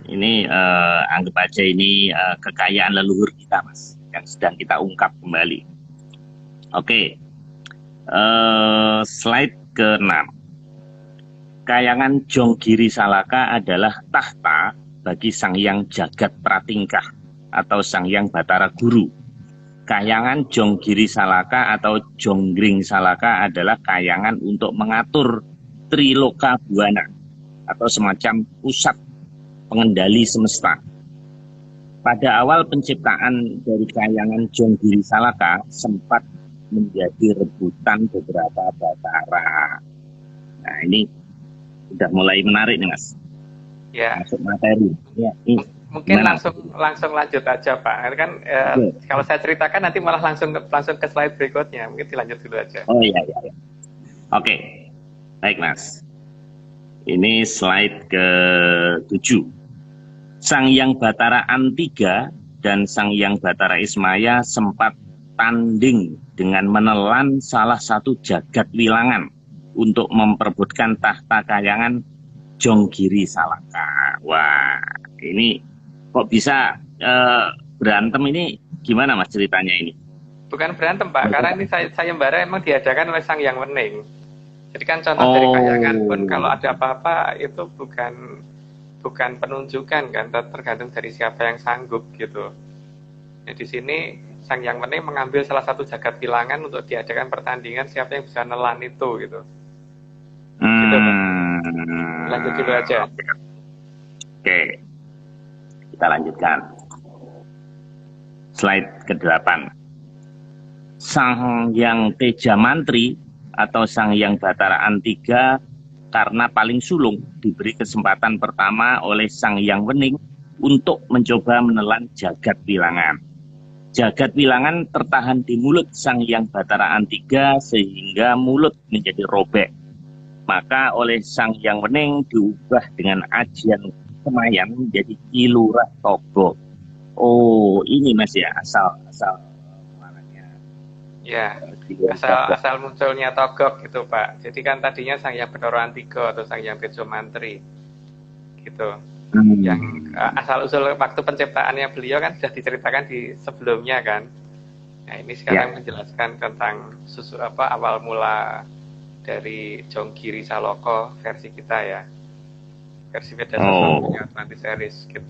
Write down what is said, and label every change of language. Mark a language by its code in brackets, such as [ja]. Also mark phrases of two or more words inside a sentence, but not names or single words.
[id] Ini anggap aja ini kekayaan leluhur kita, Mas, yang sedang kita ungkap kembali. Oke. Slide ke-6. Kayangan Jonggiri Salaka adalah tahta bagi Sang Hyang Jagat Pratingkah atau Sang Hyang Bathara Guru. Kayangan Jonggiri Salaka atau Jonggring Salaka adalah kayangan untuk mengatur Triloka Buana atau semacam pusat pengendali semesta. Pada awal penciptaan dari kayangan Jonggiri Salaka sempat menjadi rebutan beberapa Bathara. Nah, ini udah mulai menarik nih, Mas. Ya. Masuk materi. Ya, mungkin langsung lanjut aja, Pak. Kan kalau saya ceritakan nanti malah langsung ke slide berikutnya. Mungkin dilanjut dulu aja. Oh iya. Oke. Baik, Mas. Ini slide ke-7. Sang Hyang Bathara Antiga dan Sang Hyang Bathara Ismaya sempat tanding dengan menelan salah satu jagat wilangan untuk memperebutkan tahta kayangan Jonggiri Salaka. Wah, ini kok bisa berantem ini? Gimana, Mas, ceritanya ini? Bukan berantem, Pak, karena ini sayembara emang diadakan oleh Sang Hyang Wening. Jadi kan contoh dari kayangan pun kalau ada apa-apa itu bukan penunjukan kan, tergantung dari siapa yang sanggup gitu. Nah, di sini Sang Hyang Wening mengambil salah satu jagat wilangan untuk diadakan pertandingan siapa yang bisa nelan itu gitu. Lanjut dulu aja. Oke, kita lanjutkan. Slide ke-8. Sang Hyang Teja Mantri atau Sang Hyang Batara Antiga karena paling sulung diberi kesempatan pertama oleh Sang Hyang Wening untuk mencoba menelan jagat wilangan. Jagat wilangan tertahan di mulut Sang Hyang Batara Antiga sehingga mulut menjadi robek. Maka oleh Sang Hyang Wening diubah dengan ajian Kemayan menjadi Kilurah Togo. Oh, ini Mas ya asal mananya. Ya, asal munculnya Togok gitu Pak. Jadi kan tadinya Sang Hyang Bathara Antiga atau Sang Hyang Teja Mantri gitu. Yang asal usul waktu penciptaannya beliau kan sudah diceritakan di sebelumnya kan. Nah ini sekarang menjelaskan tentang awal mula dari Jonggiri Saloko versi kita ya, versi Veda Sastra Atlantis Series gitu.